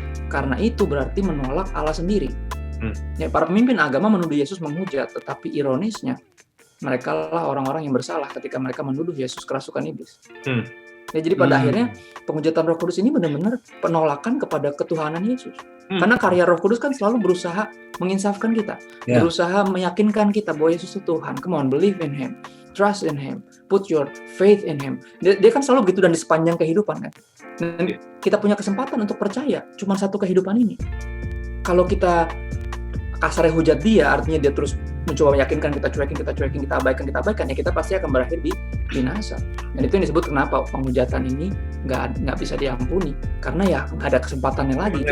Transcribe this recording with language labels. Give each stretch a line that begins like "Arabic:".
Indonesian: Karena itu berarti menolak Allah sendiri. Ya, para pemimpin agama menuduh Yesus menghujat, tetapi ironisnya mereka lah orang-orang yang bersalah ketika mereka menuduh Yesus kerasukan iblis. Ya, jadi pada akhirnya penghujatan Roh Kudus ini benar-benar penolakan kepada ketuhanan Yesus. Karena karya Roh Kudus kan selalu berusaha menginsafkan kita, berusaha meyakinkan kita bahwa Yesus itu Tuhan.
English: Come on, believe in Him, trust in Him, put your faith in Him.
Indonesian: Dia kan selalu gitu dan di sepanjang kehidupan kan. Dan kita punya kesempatan untuk percaya cuma satu kehidupan ini. Kalau kita kasarnya hujat dia, artinya dia terus mencoba meyakinkan, kita cuekin, kita abaikan, ya kita pasti akan berakhir di binasa. Dan itu yang disebut kenapa penghujatan ini nggak bisa diampuni, karena ya nggak ada kesempatannya lagi.